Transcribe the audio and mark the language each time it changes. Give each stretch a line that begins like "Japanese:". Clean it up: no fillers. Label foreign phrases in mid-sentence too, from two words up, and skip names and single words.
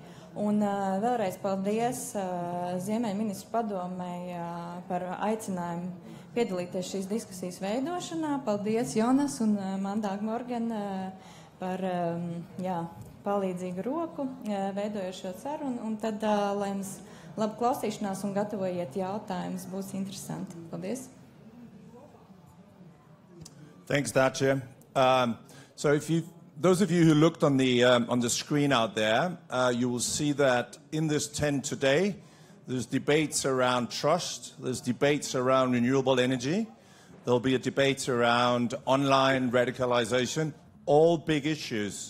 Latvian: Un vēlreiz paldies Ziemeļu ministru padomei par aicinājumu piedalīties šīs diskusijas veidošanā. Paldies Jonas un Mandag Morgen par palīdzīgu roku veidojot šo sarunu. Un tad, lai mums labu klausīšanās un gatavojiet jautājumus, būs interesanti. Paldies.
English: Thanks, Dacia. So those of you who looked on the screen out there, you will see that in this tent today, there's debates around trust, there's debates around renewable energy, there'll be a debate around online radicalization, all big issues.